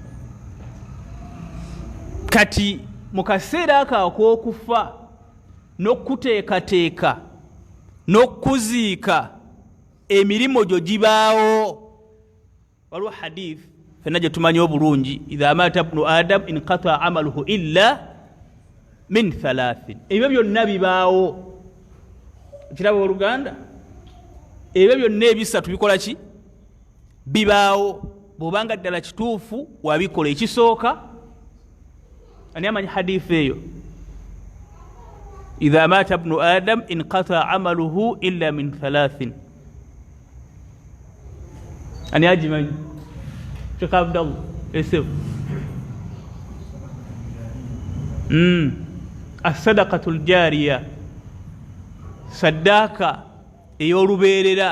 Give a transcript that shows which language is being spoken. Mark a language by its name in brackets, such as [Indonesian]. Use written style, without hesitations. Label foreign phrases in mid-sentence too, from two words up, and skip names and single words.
[Ganda] Kati mu kaseera ako ak'okufa n'okuteekateeka n'okuziika emirimu gyo gibaawo. Waliwo hadith ffenna gye tumanyi obulungi, [Arabic] إذا مات ابن آدم انقطع عمله إلا من 3. [Ganda] Ebyo byonna bibaawo. Kiraba oluganda, ebyo byonna ebisatu bikola ki? Bibaawo. Bw'obanga ddala kituufu wabikola. Ekisooka, ani amanyi hadithi eyo? [Arabic] إذا مات ابن آدم انقطع عمله إلا من 3. [Ganda] Ani agimanyi? Sheikh Abdallah esefu. [Arabic] الصدقة الجارية, [Ganda] saddaaka ey'olubeerera.